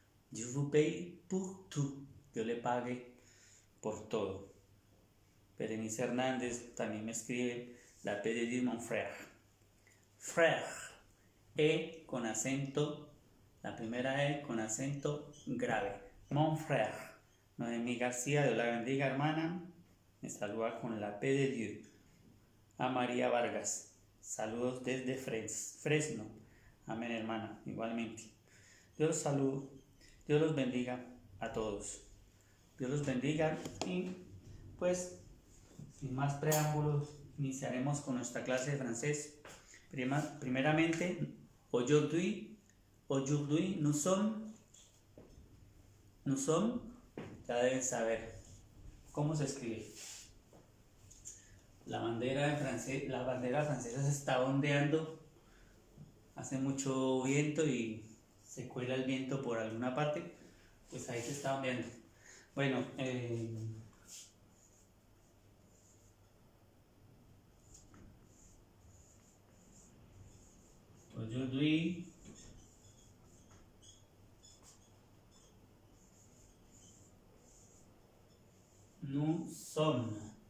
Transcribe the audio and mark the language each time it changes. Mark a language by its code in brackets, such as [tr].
[fr] Dieu vous paye pour tout. [es] Dios le pague por todo. Berenice Hernández también me escribe: [fr] la paix de Dieu, mon frère. [es] Frère, con acento, la primera E con acento grave. [fr] Mon frère. [es] Noemí García, Dios la bendiga, hermana, me saluda con [fr] la paix de Dieu. [es] A María Vargas, saludos desde Fresno. Amén, hermana, igualmente. Dios los bendiga a todos. Dios los bendiga y pues sin más preámbulos iniciaremos con nuestra clase de francés. Primeramente, [fr] aujourd'hui nous sommes, [es] ya deben saber cómo se escribe. La bandera francesa se está ondeando, hace mucho viento y se cuela el viento por alguna parte, pues ahí se está ondeando. Bueno, [fr] aujourd'hui, nous sommes.